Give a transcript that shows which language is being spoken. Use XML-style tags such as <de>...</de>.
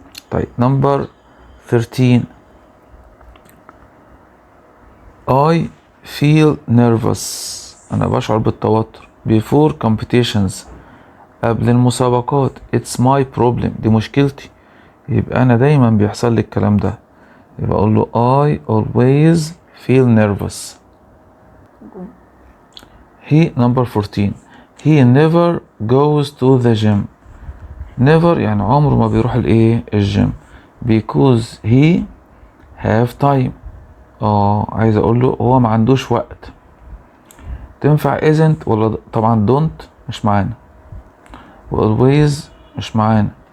<ar>طيب نمبر 13</ar> <en>I feel nervous،</en> <ar>انا بشعر بالتوتر</ar> <en>before competitions،</en> <ar>قبل المسابقات.</ar> <en>it's my problem،</en> <ar>دي مشكلتي، يبقى انا دايما بيحصل لي الكلام ده، يبقى اقول له</ar> <en>I always feel nervous. he number 14 he never goes to the gym.</en> <ar>never يعني عمره ما بيروح الايه؟ الجيم.</ar> <en>because he have time،</en> <ar>عايز اقول له هو ما عندوش وقت. تنفع isn't ولا طبعا don't مش معانا، و always مش معانا.</ar>